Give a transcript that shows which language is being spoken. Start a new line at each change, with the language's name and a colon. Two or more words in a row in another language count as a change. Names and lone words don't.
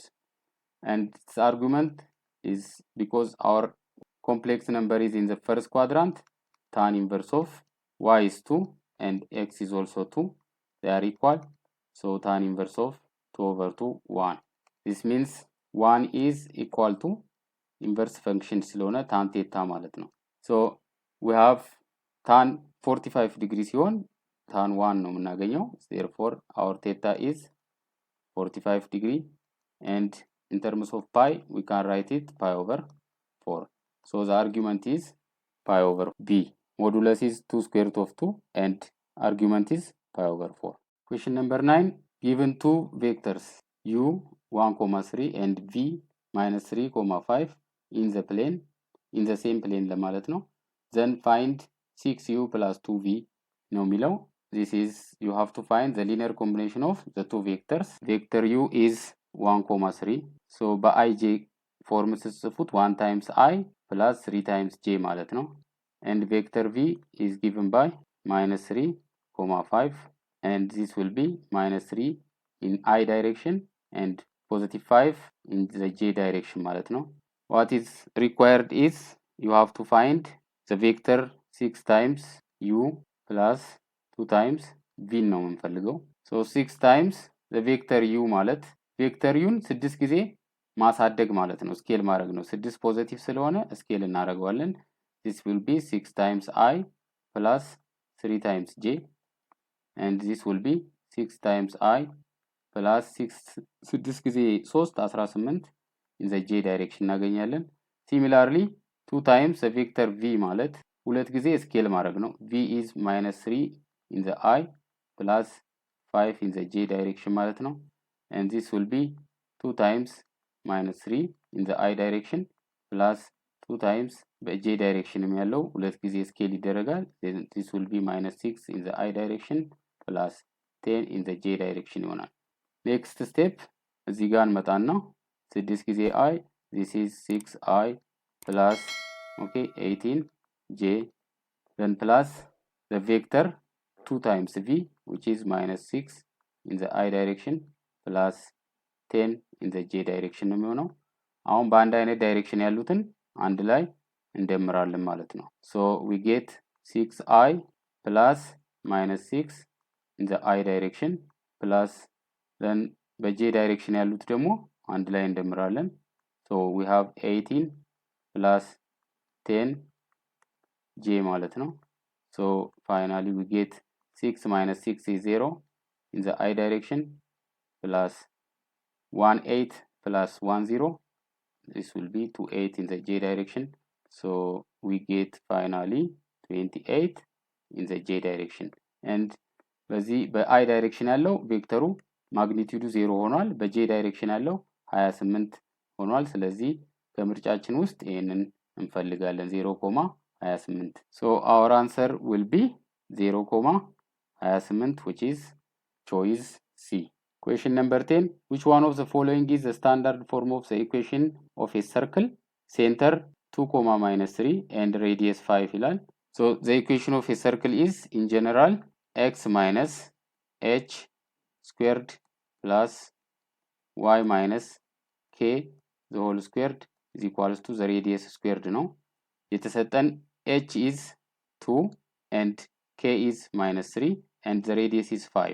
English: And its argument is because our complex number is in the first quadrant, tan inverse of y is 2 and x is also 2, they are equal. So tan inverse of 2 over 2 1. This means 1 is equal to inverse function ስለሆነ tan theta
Amharic: ማለት ነው።
English: So we have tan 45 degrees ሲሆን tan 1
Amharic: ነው የምናገኘው.
English: Therefore our theta is 45 degree, and in terms of pi we can write it pi over 4. So the argument is pi over b. Modulus is 2 square root of 2 and argument is pi over 4. Question number 9. Given two vectors u 1,3 and v minus 3,5 in the same plane
Amharic: ለማለት ነው.
English: Then find 6u plus 2v
Amharic: ነው የሚለው.
English: This is, you have to find the linear combination of the two vectors. Vector u is 1,3. So በij form ስትጽፉት 1 times I plus 3 times j
Amharic: ማለት ነው.
English: And vector v is given by minus 3,5, and this will be minus 3 in I direction and positive 5 in the j direction
Amharic: ማለት ነው.
English: What is required is you have to find the vector 6 times u plus 2 times v
Amharic: ነው የምንፈልገው.
English: So 6 times the vector u
Amharic: ማለት
English: vector u
Amharic: 6 ጊዜ ማሳደግ ማለት ነው፣ ስኬል ማድረግ ነው። 6 ፖዚቲቭ ስለሆነ ስኬል እናደርገዋለን.
English: This will be 6 times I plus 3 times j, and this will be 6 times I plus 6 ጊዜ 3 18 in the j direction እናገኛለን. Similarly 2 times the vector v
Amharic: ማለት ሁለት ጊዜ ስኬል ማድረግ ነው።
English: v is minus 3 in the I plus 5 in the j direction
Amharic: ማለት ነው.
English: And this will be 2 times minus 3 in the I direction plus 2 times በj direction
Amharic: ያለው ሁለት ጊዜ ስኬል ይደረጋል.
English: Then this will be minus 6 in the I direction plus 10 in the j direction ይሆናል. Next step
Amharic: እዚህ ጋር እንመጣና 6 ጊዜ
English: I, this is 6I plus 18j, then plus the vector 2 times v which is minus 6 in the I direction plus 10 in the j direction
Amharic: ነው የሚሆነው። አሁን በአንድ አይነት ዳይሬክሽን ያሉትን አንድ ላይ እንደምራለን ማለት ነው።
English: So we get 6I plus minus 6 in the I direction plus then በj direction
Amharic: ያሉት ደግሞ አንድ ላይ እንደምራለን።
English: So we have 18 plus 10j
Amharic: ማለት ነው።
English: So finally we get 6 minus 6 is 0 in the I direction plus 1 8 plus 1 0. This will be 2 8 in the j direction. So we get finally 28 in the j direction.
Amharic: And በዚህ በi direction ያለው ቬክተሩ ማግኒቲዩዱ 0 ሆኗል። በj direction ያለው 28 ሆኗል። ስለዚህ ከምርጫችን ውስጥ ይሄንን እንፈልጋለን 0,28.
English: So our answer will be 0,28, which is choice C. Question number 10. Which one of the following is the standard form of the equation of a circle? Center 2, minus 3 and radius 5 ይላል። So the equation of a circle is in general x minus h squared plus y minus k the whole squared is equals to the radius squared ነው። የተሰጠን h is 2 and k is minus 3 and the radius is 5.